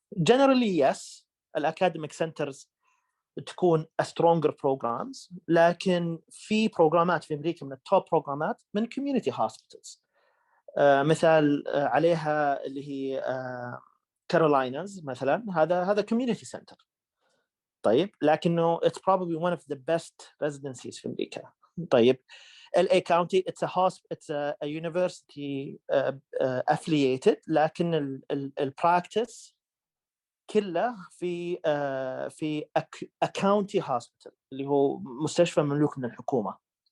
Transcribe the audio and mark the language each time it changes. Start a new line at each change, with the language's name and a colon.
English: Generally yes,
Arabic: الاكاديميك سنترز تكون
English: stronger programs,
Arabic: لكن في بروجرامات في امريكا من التوب بروجرامات من community hospitals. مثال عليها اللي هي كاروليناز مثلا, هذا community center. طيب لكنه
English: it's probably one of the best residencies
Arabic: في امريكا. طيب LA County
English: it's a university affiliated,
Arabic: لكن البراكتس كله في
English: a county hospital
Arabic: اللي هو مستشفى مملوك من الحكومة.